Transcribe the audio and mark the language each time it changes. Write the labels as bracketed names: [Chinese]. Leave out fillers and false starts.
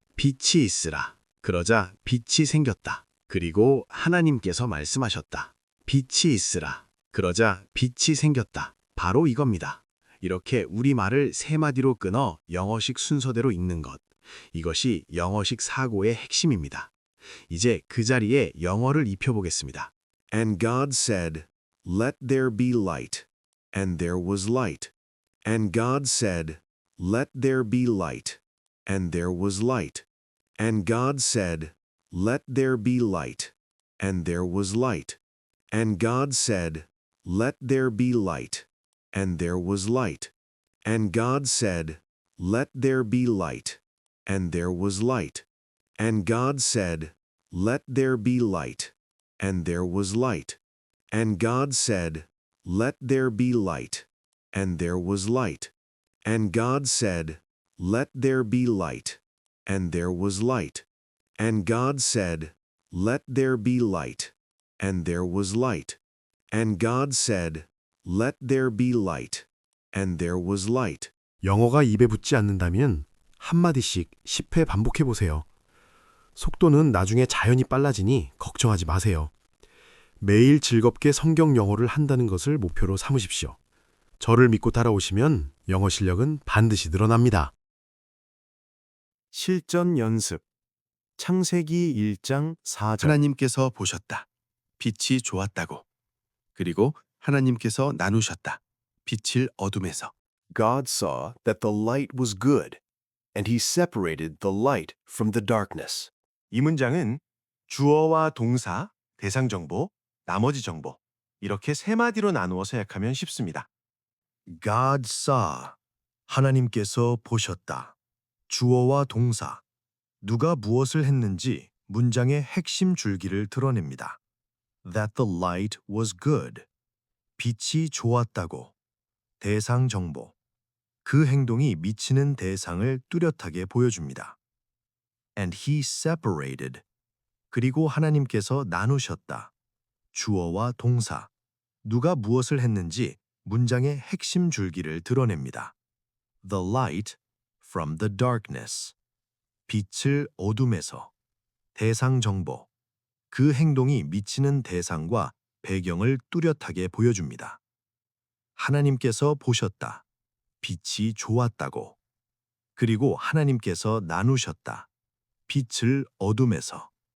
[Korean] 빛이 있으라. 그러자 빛이 생겼다. 그리고 하나님께서 말씀하셨다. 빛이 있으라. 그러자 빛이 생겼다. 바로 이겁니다. 이렇게 우리말을 세 마디로 끊어 영어식 순서대로 읽는 것. 이것이 영어식 사고의 핵심입니다. 이제 그 자리에 영어를 입혀보겠습니다. [English] And God said, Let there be light. And there was light. And God said, Let there be light. And there was light. And God said, Let there be light. And there was light. And God said, Let there be light. And there was light. And God said, Let there be light. And there was light. And God said, Let there be light. And there was light. And God said, Let there be light. And there was light. And God said, Let there be light. And there was light. And God said, Let there be light. And there was light. And God said, Let there be light. And there was light. [Korean] 영어가 입에 붙지 않는다면 한마디씩 10회 반복해 보세요. 속도는 나중에 자연히 빨라지니 걱정하지 마세요. 매일 즐겁게 성경 영어를 한다는 것을 목표로 삼으십시오. 저를 믿고 따라오시면 영어 실력은 반드시 늘어납니다. 실전 연습. 창세기 1장 4절. 하나님께서 보셨다. 빛이 좋았다고. 그리고 하나님께서 나누셨다. 빛을 어둠에서. [English] God saw that the light was good, and he separated the light from the darkness. [Korean] 이 문장은 주어와 동사, 대상 정보, 나머지 정보 이렇게 세 마디로 나누어서 약하면 쉽습니다. [English] God saw. [Korean] 하나님께서 보셨다. 주어와 동사. 누가 무엇을 했는지 문장의 핵심 줄기를 드러냅니다. [English] That the light was good. [Korean] 빛이 좋았다고. 대상 정보. 그 행동이 미치는 대상을 뚜렷하게 보여줍니다. [English] And he separated. [Korean] 그리고 하나님께서 나누셨다. 주어와 동사. 누가 무엇을 했는지 문장의 핵심 줄기를 드러냅니다. [English] The light from the darkness. [Korean] 빛을 어둠에서. 대상 정보. 그 행동이 미치는 대상과 배경을 뚜렷하게 보여줍니다. 하나님께서 보셨다. 빛이 좋았다고. 그리고 하나님께서 나누셨다. 빛을 어둠에서.